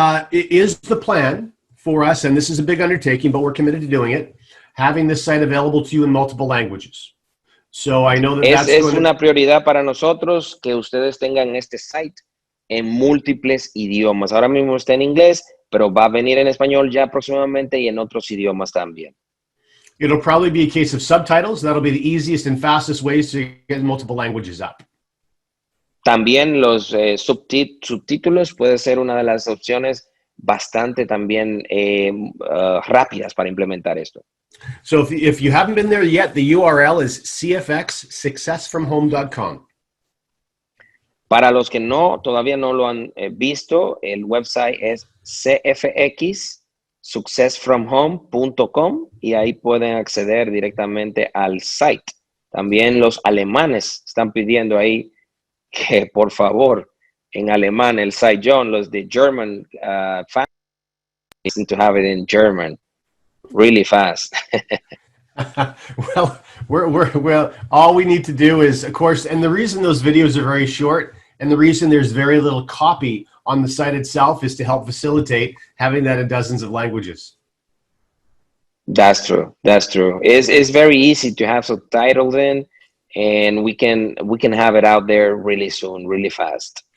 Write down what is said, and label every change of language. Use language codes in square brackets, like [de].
[en] It is the plan for us, and this is a big undertaking, but we're committed to doing it, having this site available to you in multiple languages. So I know that [es] es una prioridad para nosotros que ustedes tengan este site en múltiples idiomas. Ahora mismo está en inglés, pero va a venir en español ya próximamente y en otros idiomas también. [en] It'll probably be a case of subtitles. That'll be the easiest and fastest ways to get multiple languages up. [es] También los subtítulos puede ser una de las opciones bastante también rápidas para implementar esto. [en] So if you haven't been there yet, the URL is cfxsuccessfromhome.com. [es] Para los que todavía no lo han visto, el website es cfxsuccessfromhome.com y ahí pueden acceder directamente al site. También los alemanes están pidiendo ahí que por favor en alemán el site, John, los de [en] German fans listen to have it in German really fast. Well, all we need to do is, of course, and the reason those videos are very short And the reason there's very little copy on the site itself is to help facilitate having that in dozens of languages. That's true. That's true. It's very easy to have subtitles in, and we can have it out there really soon, really fast.